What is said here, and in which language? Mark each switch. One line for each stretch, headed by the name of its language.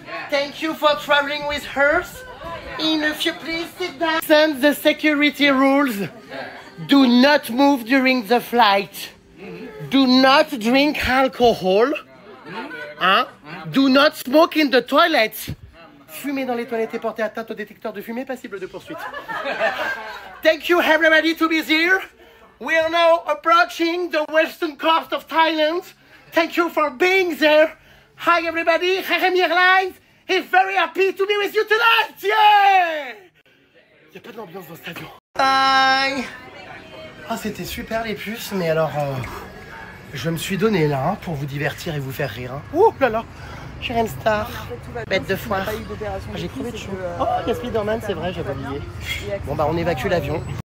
English: Thank you for traveling with us. If you please sit down. Listen the security rules. Do not move during the flight. Do not drink alcohol. Hein? Do not smoke in the toilets.
French: Fumer dans les toilettes et porter atteinte au détecteur de fumée passible de poursuite.
English: Thank you everybody to be here. We are now approaching the western coast of Thailand. Thank you for being there. Hi everybody, Reremi Airlines is very happy to be with you tonight. Yeah!
French: Il n'y a pas d'ambiance dans cet avion. Bye! Ah, c'était super les puces, mais alors je me suis donné là hein, pour vous divertir et vous faire rire. Hein. Ouh là là! Shiren Star, bête de foire. J'ai crevé de chaud. Oh, il y a Spider-Man, c'est vrai, j'avais oublié. Bon, bah, on évacue l'avion.